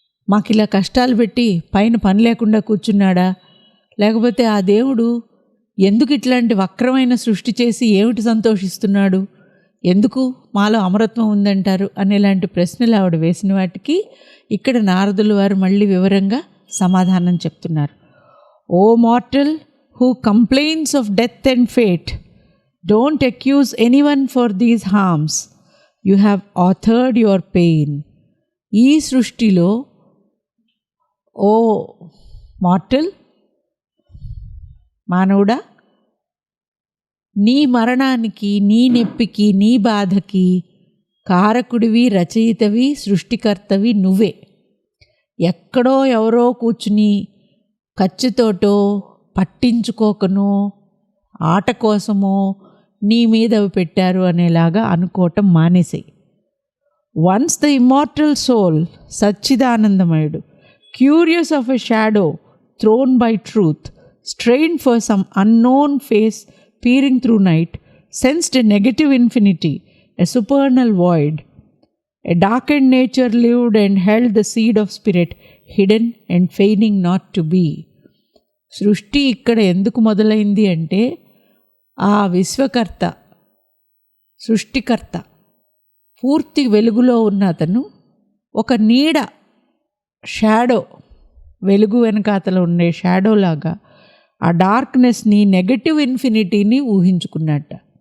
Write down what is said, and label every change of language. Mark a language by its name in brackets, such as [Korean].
[Telugu] మాకు ఇలా కష్టాలు పెట్టి పైన పని లేకుండా కూర్చున్నాడా? లేకపోతే ఆ దేవుడు ఎందుకు ఇట్లాంటి వక్రమైన సృష్టి చేసి ఏమిటి సంతోషిస్తున్నాడు? ఎందుకు మాలో అమరత్వం ఉందంటారు అనేలాంటి ప్రశ్నలు ఆవిడ వేసిన వాటికి ఇక్కడ నారదుల వారు మళ్ళీ వివరంగా సమాధానం చెప్తున్నారు. [English] O mortal who complains of death and fate, don't accuse anyone for these harms. You have authored your pain. [Telugu] ఈ సృష్టిలో ఓ మార్టల్, మానవుడా, నీ మరణానికి, నీ నొప్పికి, నీ బాధకి కారకుడివి, రచయితవి, సృష్టికర్తవి నువ్వే. ఎక్కడో ఎవరో కూర్చుని ఖర్చుతోటో పట్టించుకోకనో ఆట కోసమో నీ మీద అవి పెట్టారు అనేలాగా అనుకోవటం మానేసాయి. [English] Once the immortal soul, సచ్చిదానందమయుడు, curious of a shadow thrown by truth, strain for some unknown face peering through night, sensed a negative infinity, a supernal void. A darkened nature lived and held the seed of spirit hidden and feigning not to be. [Telugu] సృష్టి ఇక్కడ ఎందుకు మొదలైంది అంటే ఆ విశ్వకర్త, సృష్టికర్త, పూర్తి వెలుగులో ఉన్న అతను ఒక నీడ, షాడో, వెలుగు వెనకాతల ఉండే షాడో లాగా ఆ డార్క్నెస్ని, నెగటివ్ ఇన్ఫినిటీని ఊహించుకున్నట్ట.